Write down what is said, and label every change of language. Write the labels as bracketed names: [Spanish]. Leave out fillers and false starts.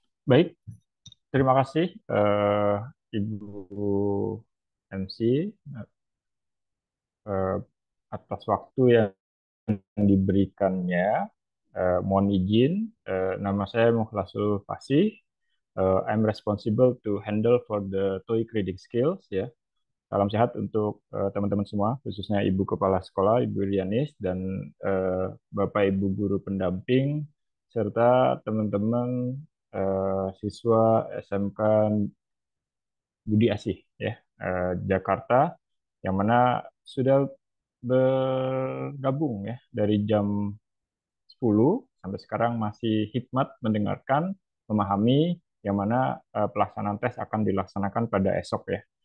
[Indonesian] Baik, terima kasih Ibu MC eh, atas waktu yang diberikannya. Mohon izin, nama saya Mukhlasul Fasih. [English] I'm responsible to handle for the TOEIC reading skills ya. [Indonesian] Salam sehat untuk teman-teman semua, khususnya Ibu Kepala Sekolah, Ibu Rianis, dan Bapak Ibu Guru Pendamping, serta teman-teman siswa SMK Budi Asih ya, Jakarta, yang mana sudah bergabung ya dari jam 10 sampai sekarang masih hikmat mendengarkan, memahami yang mana pelaksanaan tes akan dilaksanakan pada esok ya.